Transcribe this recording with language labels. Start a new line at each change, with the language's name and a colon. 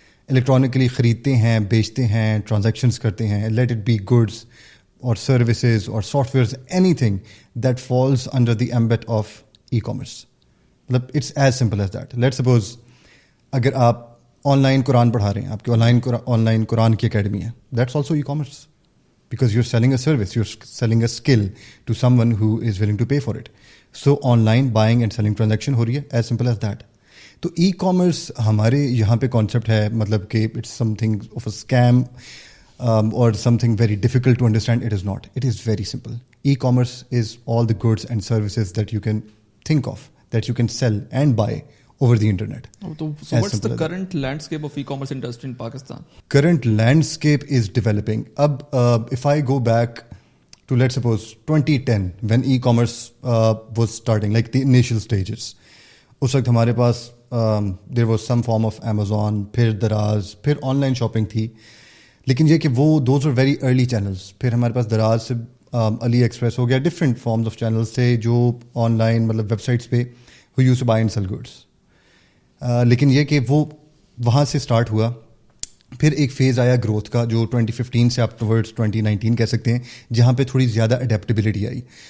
Urdu: Electronically خریدتے ہیں, بیچتے ہیں, ٹرانزیکشنس کرتے ہیں,
English: Let it be goods اور services اور softwares, anything that falls under the ambit of e commerce. مطلب it's as simple as that. Let suppose
Urdu: اگر آپ آن لائن قرآن پڑھا رہے ہیں, آپ کی آن لائن قرآن کی اکیڈمی ہے,
English: That's also e commerce, because you're selling a service, you're selling a skill to someone who is willing to pay for it. So online buying and selling transaction
Urdu: ہو رہی ہے,
English: as simple as that.
Urdu: تو e commerce ہمارے یہاں پہ concept ہے, مطلب کہ
English: It's something of a scheme اور something very difficult to understand. It is not, it is very simple. E commerce is all the goods and services that you can think of, that you can sell and buy over the internet. So what's the current landscape of e-commerce industry in Pakistan? Current landscape is developing. If I go back to, let's suppose 2010, when e-commerce was starting, like the initial stages,
Urdu: اس وقت ہمارے پاس
English: there was some form of Amazon,
Urdu: پھر دراز, پھر on line shopping تھی. لیکن یہ کہ وہ
English: those were very early channels.
Urdu: پھر ہمارے پاس دراز سے علی ایکسپریس ہو گیا, ڈفرینٹ فارمز آف چینلس تھے جو آن لائن مطلب ویب سائٹس پہ
English: who used to buy and sell goods.
Urdu: لیکن یہ کہ وہ وہاں سے اسٹارٹ ہوا. پھر ایک فیز آیا گروتھ کا جو 2015 سے اپ ٹورڈز 2019 کہہ سکتے ہیں, جہاں پہ تھوڑی زیادہ اڈیپٹیبلٹی آئی.